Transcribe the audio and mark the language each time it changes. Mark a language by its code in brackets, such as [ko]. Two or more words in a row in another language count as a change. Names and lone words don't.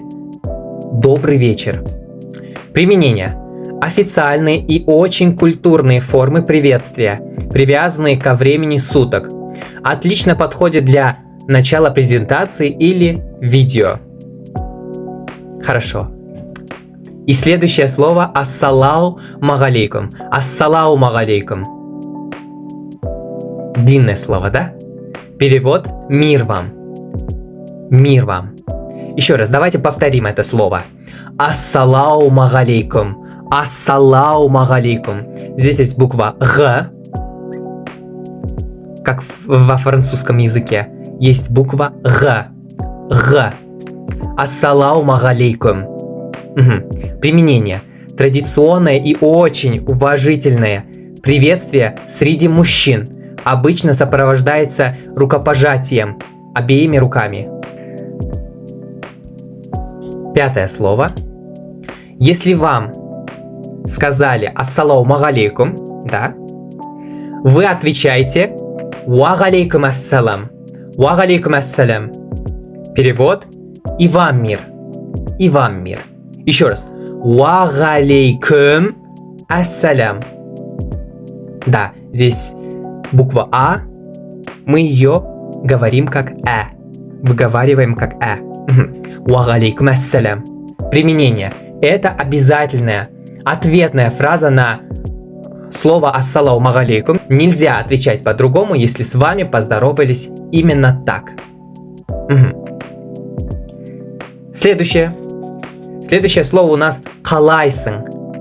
[ru] Добрый вечер. Применение. Официальные и очень культурные формы приветствия, привязанные ко времени суток. Отлично подходит для начала презентации или видео. Хорошо. И следующее слово [ar] السلام عليكم. السلام عليكم. [ru] Длинное слово, да? Перевод мир вам. Мир вам. Еще раз, давайте повторим это слово. [ar] السلام عليكم. السلام عليكم. [ru] Здесь есть буква Г, как во французском языке. Есть буква Г. Г. [ar] السلام عليكم. [ru] Применение. Традиционное и очень уважительное приветствие среди мужчин обычно сопровождается рукопожатием обеими руками. Пятое слово. Если вам сказали [ar] «السلام عليكم», [ru] да, вы отвечаете [ar] «وعليكم السلام». «وعليكم السلام». [ru] Перевод «И вам мир». «И вам мир». Еще раз. [ar] «وعليكم السلام». [ru] Да, здесь буква «А», мы ее говорим как «э», выговариваем как «э». [ar] «وعليكم السلام». [ru] Применение. Это обязательная ответная фраза на слово [ar] «السلام عليكم». [ru] Нельзя отвечать по-другому, если с вами поздоровались именно так. Следующее слово у нас «калайсын».